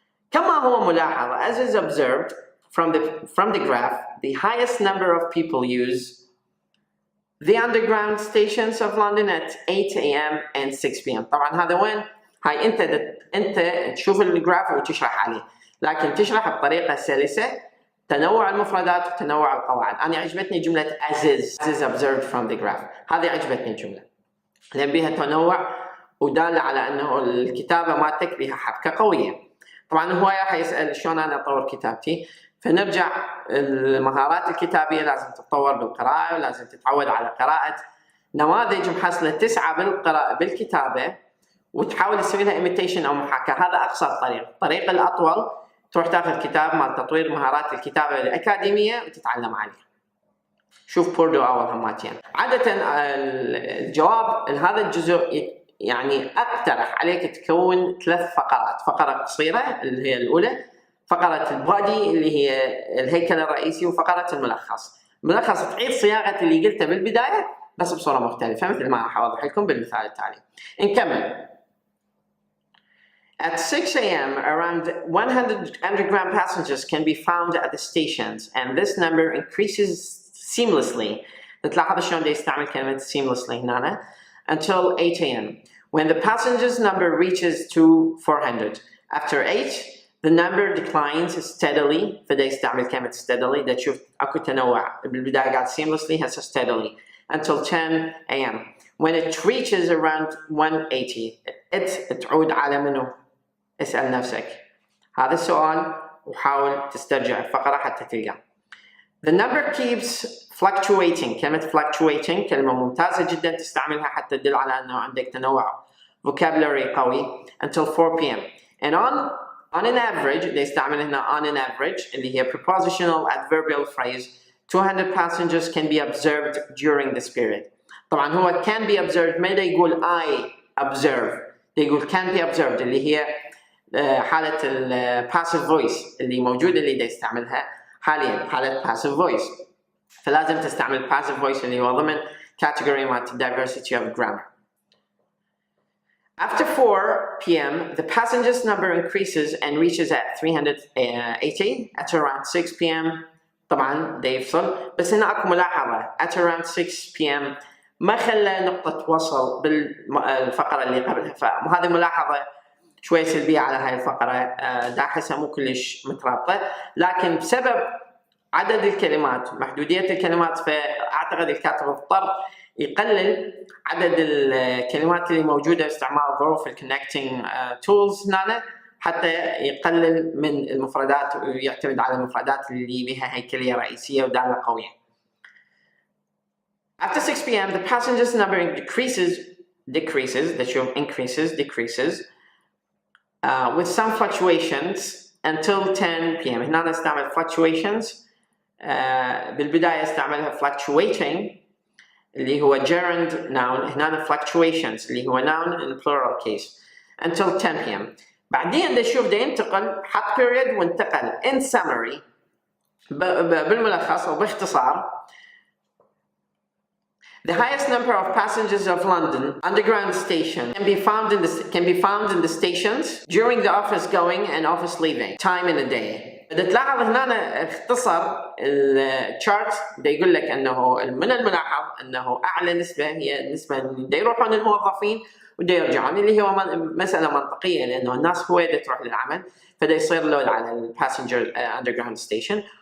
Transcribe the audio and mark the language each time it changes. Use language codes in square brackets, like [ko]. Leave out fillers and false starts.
[ar] كما هو ملاحظ, [en] as is observed from the graph, the highest number of people use the underground stations of London at 8 AM and 6 PM. [ar] طبعا هذا وين؟ هاي انت تشوف الجراف وتشرح عليه، لكن تشرح بطريقة سلسة، تنوع المفردات وتنوع القواعد. أنا عجبتني جملة [en] as is observed from the graph. [ar] هذه عجبتني الجملة لأن بها تنوع ودالة على أنه الكتابة مالتك بها حبكة قوية. طبعا هو راح يسأل شلون أنا أطور كتابتي، فنرجع المهارات الكتابية لازم تتطور بالقراءة، ولازم تتعود على قراءة نماذج محصلة تسعى بالكتابة وتحاول تسوي لها imitation أو محاكاة. هذا أقصر طريق. الطريق الأطول تروح تاخذ كتاب مال تطوير مهارات الكتابة الأكاديمية وتتعلم عليه. شوف بوردو أول هماتين. عادة الجواب لهذا الجزء يعني أقترح عليك تكون 3 فقرات. فقرة قصيرة اللي هي الأولى، فقرة البادي اللي هي الهيكل الرئيسي، وفقرة الملخص. الملخص تعيد صياغة اللي قلته بالبداية بس بصورة مختلفة مثل ما راح أوضح لكم بالمثال التالي. نكمل. [en] At 6 AM, around 100 underground passengers can be found at the stations, and this number increases seamlessly. [ar] تلاحظ شلون دا يستعمل كلمة [en] seamlessly [ar] هنا [en] until 8 AM, when the passengers number reaches to 400. After 8, the number declines steadily. [ar] فدا يستعمل كلمة steadily. دا تشوف أكو تنوع. بالبداية قاعد [en] seamlessly [ar] هسه [en] steadily until 10 AM, when it reaches around 180. [ar] تعود على منو؟ اسأل نفسك هذا السؤال وحاول تسترجع الفقرة حتى تلقاه. [en] The number keeps fluctuating. [ar] كلمة fluctuating كلمة ممتازة جدا تستعملها حتى تدل على أنه عندك تنوع vocabulary قوي [en] until 4 PM. And on an average they [ar] يستعمل هنا [en] on an average [ar] اللي هي [en] prepositional adverbial phrase. 200 passengers can be observed during this period. [ar] طبعا هو can be observed ما يقول I observe، يقول can be observed اللي هي حالة ال passive voice اللي موجودة اللي دا يستعملها حاليا، حالة passive voice. فلازم تستعمل passive voice اللي هو ضمن category مالت diversity of grammar. [en] After 4 PM, the passengers number increases and reaches at 380 at around 6 PM. [ar] طبعا دا يفصل، بس هنا اكو ملاحظة at around 6 PM ما خلى نقطة وصل بالفقرة اللي قبلها، فهذه ملاحظة شوي سلبية على هاي الفقرة. دا أحسها مو كلش مترابطة، لكن بسبب عدد الكلمات محدودية الكلمات فأعتقد الكاتب اضطر يقلل عدد الكلمات اللي موجودة باستعمال ظروف الكونكتنج تولز هنا حتى يقلل من المفردات ويعتمد على المفردات اللي بها هيكلية رئيسية ودالة قوية. [en] After 6 PM, the passengers number decreases, that show decreases, with some fluctuations until 10 PM. [ar] هنا نستعمل fluctuations. بالبداية استعملها fluctuating اللي هو gerund noun. هنا [en] fluctuations [ar] اللي هو [en] noun in plural case until 10 PM. [ar] بعدين نشوف ده ينتقل حط period وانتقل in summary بالملخص أو باختصار. [en] The highest number of passengers of London Underground station can be found in the stations during the office going and office leaving time in a day. [ar] تلاحظ هنا اختصر الشارت دا يقول لك انه من الملاحظ انه اعلى نسبة هي النسبة اللي دا يروحون الموظفين ودا يرجعون، اللي هو مسألة منطقية لانه الناس هو دا تروح للعمل فدا يصير لود على الباسنجر Underground station.